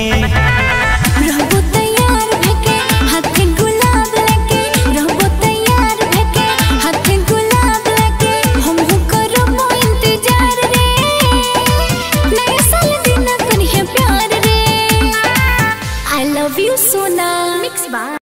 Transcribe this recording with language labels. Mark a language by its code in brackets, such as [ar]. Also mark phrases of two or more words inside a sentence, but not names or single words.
[sck] रहबो तैयार भेके हाथे गुलाब लेके, रहबो तैयार भेके हाथे गुलाब लेके, हमहु करबो इंतजार रे, नया साल दिन करिहे प्यार रे। [en] I love you सोना। मिक्स बाय